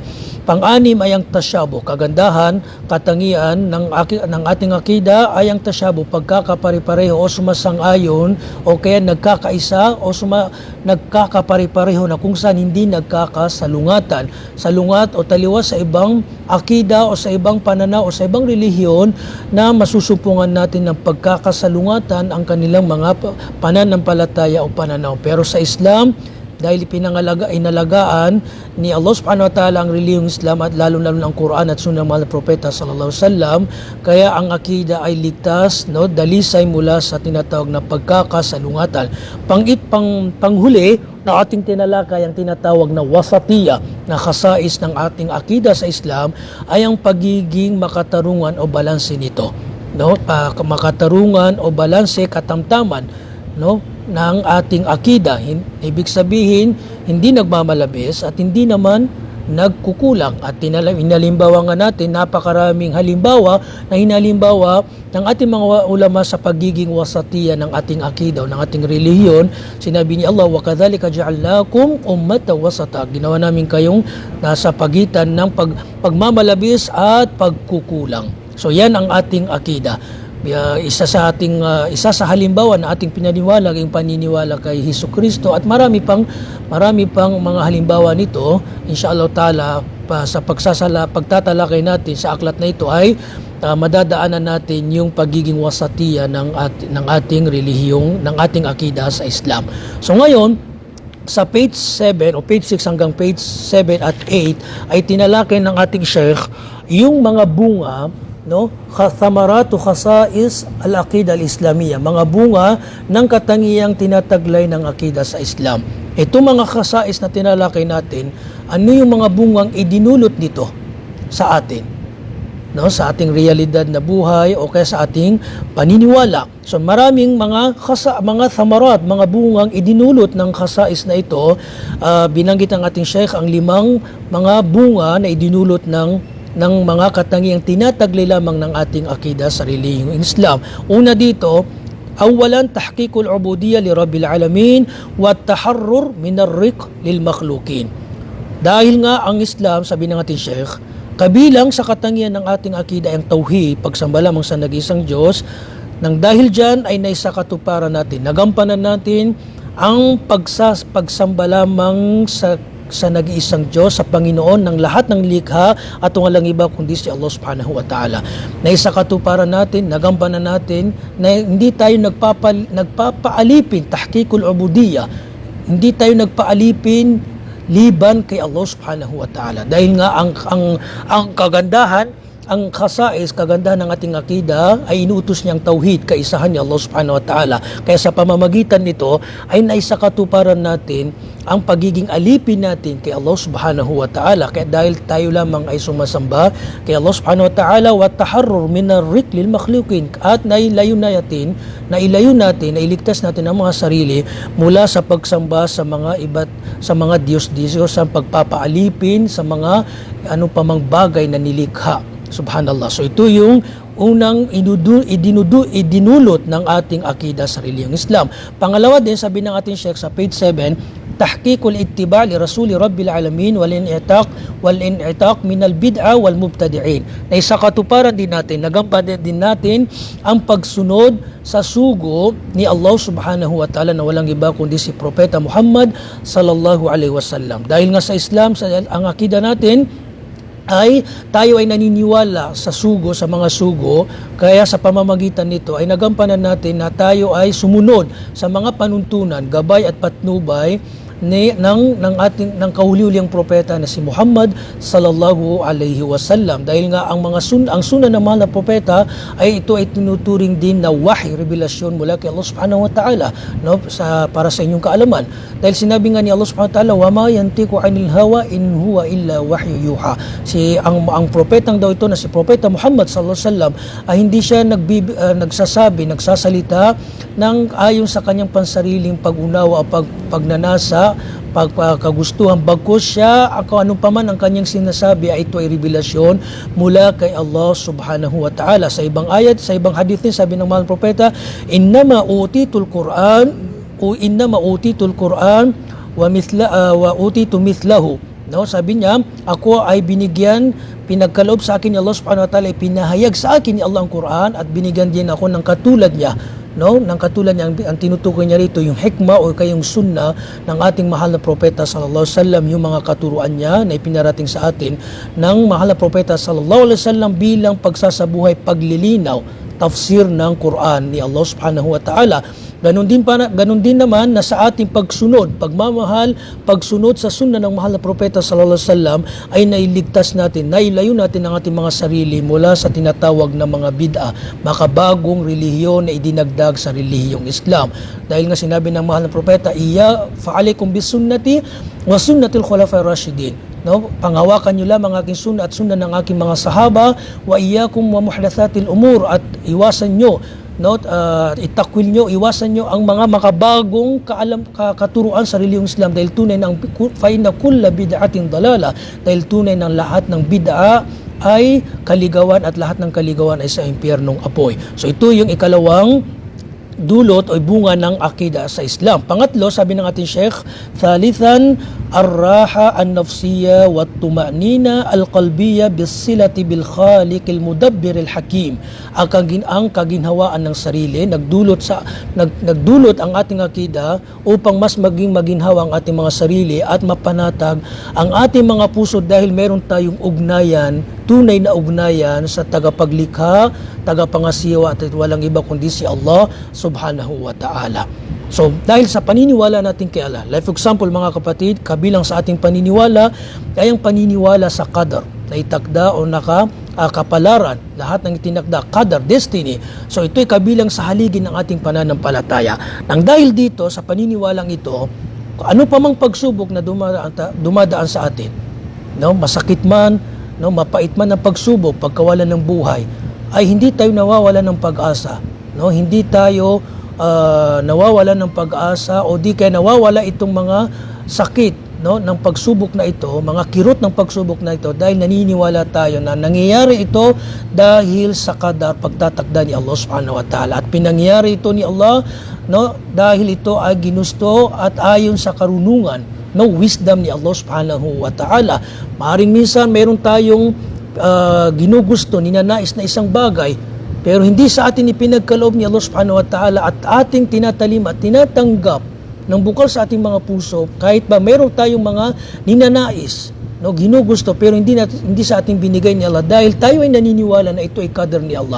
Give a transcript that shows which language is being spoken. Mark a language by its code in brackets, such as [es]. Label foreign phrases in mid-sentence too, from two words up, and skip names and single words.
[tl] Pang-anim ay ang tasyabuh, kagandahan, katangian ng ating akida ay ang tasyabuh, pagkakapare-pareho o sumasang-ayon o kaya nagkakaisa o nagkakapare-pareho na kung saan hindi nagkakasalungatan. Salungat o taliwas sa ibang akida o sa ibang pananaw o sa ibang relihiyon na masusupungan natin ng pagkakasalungatan ang kanilang mga pananampalataya o pananaw. Pero sa Islam, dahil inalagaan ni Allah [ar] سبحانه وتعالى [tl] ang relihiyong Islam at lalo-lalo ang Quran at Sunnah ng mahal na propeta [ar] صلى الله عليه وسلم, [tl] kaya ang akida ay ligtas, no, dalisay mula sa tinatawag na pagkakasalungatan. Panghuli na ating tinalakay ang tinatawag na wasatiya, na khasais ng ating akida sa Islam ay ang pagiging makatarungan o balanse nito, no, makatarungan o balanse, katamtaman, no, ng ating akida. Ibig sabihin, hindi nagmamalabis at hindi naman nagkukulang. At inalimbawa nga natin, napakaraming halimbawa na hinalimbawa ng ating mga ulama sa pagiging wasatiya ng ating akida o ng ating relihiyon. Sinabi ni Allah, [ar] وَكَذَلِكَ جَعَلْنَاكُمْ أُمَّةً وَسَطًا. [tl] Ginawa namin kayong nasa pagitan ng pagmamalabis at pagkukulang. So yan ang ating akida. Isa sa halimbawa na ating pinaniwala ang paniniwala kay Hesukristo at marami pang mga halimbawa nito, [ar] إن شاء الله تعالى, [tl] sa pagtatalakay natin sa aklat na ito ay madadaanan natin yung pagiging wasatiya ng ating relihiyong, ng ating akida sa Islam. So ngayon, sa page 7 o page 6 hanggang page 7 at 8 ay tinalakay ng ating Sheikh yung mga bunga, no, [ar] ثمرات خصائص العقيدة الإسلامية, [tl] mga bunga ng katangiang tinataglay ng akida sa Islam. Ito mga khasais na tinalakay natin, ano yung mga bungang idinulot nito sa atin, no, sa ating realidad na buhay o kaya sa ating paniniwala. So maraming mga thamarat, mga bungang idinulot ng khasais na ito. Binanggit ng ating Sheikh ang 5 mga bunga na idinulot ng mga katangiang tinataglay lamang ng ating akida sa relihiyong Islam. Una dito, [ar] أولاً تحقيق العبودية لرب العالمين والتحرر من الرق للمخلوقين. [tl] Dahil nga ang Islam, sabi ng ating Sheikh, kabilang sa katangian ng ating akida ang tauhid, pagsamba lamang sa nag-iisang Diyos, nang dahil dyan ay naisakatuparan natin, nagampanan natin ang pagsamba lamang sa nag-iisang Diyos, sa Panginoon ng lahat ng likha at walang iba kundi si Allah [ar] سبحانه وتعالى. [tl] Na isakatuparan natin, nagampanan natin na hindi tayo nagpapaalipin, [ar] تحقيق العبودية, [tl] hindi tayo nagpaalipin liban kay Allah [ar] سبحانه وتعالى. [tl] Dahil nga ang kagandahan, ang khasais, kagandahan ng ating akida ay inuutos niyang tauhid, kaisahan ni Allah [ar] سبحانه وتعالى. [tl] Kaya sa pamamagitan nito ay naisakatuparan natin ang pagiging alipin natin kay Allah [ar] سبحانه وتعالى. [tl] Kaya dahil tayo lamang ay sumasamba kay Allah [ar] سبحانه وتعالى، والتحرر من الرق للمخلوقين, [tl] at nailayo natin, nailigtas natin ang mga sarili mula sa pagsamba sa mga Diyos-Diyos, sa pagpapaalipin sa mga pamang bagay na nilikha. Subhanallah. So ito yung unang idinulot ng ating akida sa relihiyong Islam. Pangalawa din, sabi ng ating Sheikh sa page 7, [ar] تحقيق الاتباع لرسول رب العالمين والانعتاق من البدعة والمبتدعين. [tl] Na isakatuparan din natin, nagampanan din natin ang pagsunod sa sugo ni Allah [ar] سبحانه وتعالى [tl] na walang iba kundi si Propeta Muhammad [ar] صلى الله عليه وسلم. [tl] Dahil nga sa Islam, ang akida natin ay tayo ay naniniwala sa mga sugo, kaya sa pamamagitan nito ay nagampanan natin na tayo ay sumunod sa mga panuntunan, gabay at patnubay ng kahuli-huling propeta na si Muhammad [ar] صلى الله عليه وسلم. [tl] Dahil nga ang sunnah ng mahal na propeta ay ito ay tinuturing din na wahy, revelasyon mula kay Allah [ar] سبحانه وتعالى, [tl] no, para sa inyong kaalaman. Dahil sinabi nga ni Allah [ar] سبحانه وتعالى، وما ينطق عن الهوى إن هو إلا وحي يوحى. [tl] Ang propetang daw ito na si Propeta Muhammad [ar] صلى الله عليه وسلم [tl] ay hindi siya nagsasalita ng ayon sa kanyang pansariling pag-unawa o pagnanasa, pagkagustuhan, bagkus siya kung ano pa man ang kanyang sinasabi ay ito ay revelasyon mula kay Allah [ar] سبحانه وتعالى. [tl] Sa ibang ayat, sa ibang hadith din, sabi ng mahal propeta, [ar] إنما أوتيت القرآن وأوتيت مثله. [tl] No, sabi niya, ako ay pinagkaloob sa akin ni Allah [ar] سبحانه وتعالى, [tl] pinahayag sa akin ni Allah ang Quran at binigyan din ako ng katulad niya. No, ng katulad niya, ang tinutukoy niya rito yung hikmah o kayong sunnah ng ating mahal na propeta [ar] صلى الله عليه وسلم, [tl] yung mga katuruan niya na ipinarating sa atin ng mahal na propeta [ar] صلى الله عليه وسلم [tl] bilang pagsasabuhay, paglilinaw, tafsir ng Quran ni Allah [ar] سبحانه وتعالى. [tl] Ganon din naman na sa ating pagsunod, pagmamahal, pagsunod sa sunnah ng mahal na propeta [ar] صلى الله عليه وسلم [tl] ay nailigtas natin, nailayo natin ang ating mga sarili mula sa tinatawag na mga bid'ah, makabagong relihiyon na idinagdag sa relihiyong Islam. Dahil nga sinabi ng mahal na propeta, [ar] فعليكم بسنتي وسنة الخلفاء الراشدين. [tl] No, panghawakan niyo lamang aking sunnah at sunnah ng aking mga sahaba, [ar] وإياكم ومحدثات الأمور, [tl] at iwasan niyo, no, itakwil nyo, iwasan nyo ang mga makabagong katuruan sa relihiyong Islam, dahil tunay na [ar] فإن كل بدعة ضلالة, [tl] dahil tunay ng lahat ng bid'a ay kaligawan at lahat ng kaligawan ay sa impyernong apoy. So ito yung ikalawang dulot o bunga ng akida sa Islam. Pangatlo, sabi ng ating Sheikh, [ar] ثالثاً، الراحة النفسية والطمأنينة القلبية بالصلة بالخالق المدبر الحكيم. [tl] Ang kaginhawaan ng sarili, nagdulot ang ating akida upang mas maging maginhawa ang ating mga sarili at mapanatag ang ating mga puso, dahil meron tayong ugnayan, tunay na ugnayan sa tagapaglikha, tagapangasiwa, at walang iba kundi si Allah [ar] سبحانه وتعالى. [tl] So, dahil sa paniniwala natin kay Allah, [en] like for example [tl] mga kapatid, kabilang sa ating paniniwala ay ang paniniwala sa qadar, na itakda o kapalaran, lahat ng itinakda, qadar, destiny. So, ito'y kabilang sa haligi ng ating pananampalataya. Nang dahil dito, sa paniniwalang ito, ano pa mang pagsubok na dumadaan sa atin, no, masakit man, no, mapait man ang pagsubok, pagkawalan ng buhay, ay hindi tayo nawawalan ng pag-asa, no, hindi tayo nawawalan ng pag-asa, o di kaya nawawala itong mga sakit, no, ng pagsubok na ito, mga kirot ng pagsubok na ito, dahil naniniwala tayo na nangyayari ito dahil sa qadar, pagtatakda ni Allah [ar] سبحانه وتعالى, [tl] at pinangyayari ito ni Allah, no, dahil ito ay ginusto at ayon sa karunungan, no, wisdom ni Allah [ar] سبحانه وتعالى. [tl] Maaring minsan meron tayong ginugusto, ninanais na isang bagay, pero hindi sa atin ipinagkaloob ni Allah [ar] سبحانه وتعالى, [tl] at ating tinatalim at tinatanggap ng bukal sa ating mga puso, kahit ba meron tayong mga ninanais, no, ginugusto, pero hindi sa ating binigay ni Allah, dahil tayo ay naniniwala na ito ay qadar ni Allah.